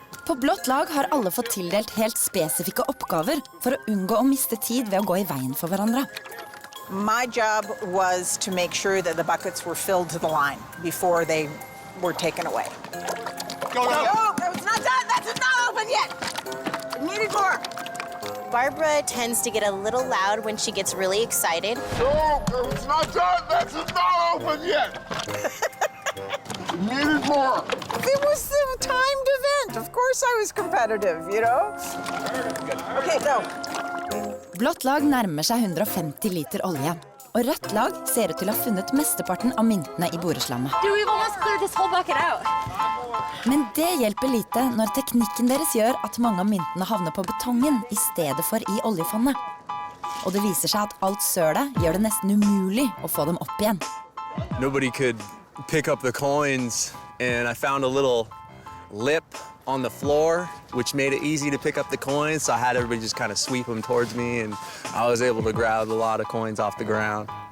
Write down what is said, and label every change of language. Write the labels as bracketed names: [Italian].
[Norwegian] På blått lag har alle fått tildelt helt spesifikke oppgaver for å unngå å miste tid ved å gå i veien for hverandre. [English] My job was to make sure that the buckets were filled to the line before they were taken away. Go. No, it's not done. That's not open yet. I needed more. Barbara tends to get a little loud when she gets really excited. No, it's not done. That's not open yet. Needed more. It was a timed event. Of course I was competitive, you know? Okay, go. [Norwegian] Blått lag nærmer seg 150 liter olje, og rødt lag ser ut til å ha funnet mesteparten av myntene i boreslammet. [English] Dude, we've almost cleared this whole bucket out. [Norwegian] Men det hjelper lite når teknikken deres gjør at mange av myntene havner på betongen i stedet for i oljefondet. Og det viser seg at alt sølet gjør det nesten umulig å få dem opp igjen. [English] Nobody could pick up the coins, and I found a little lip on the floor, which made it easy to pick up the coins, so I had everybody just kind of sweep them towards me, and I was able to grab a lot of coins off the ground.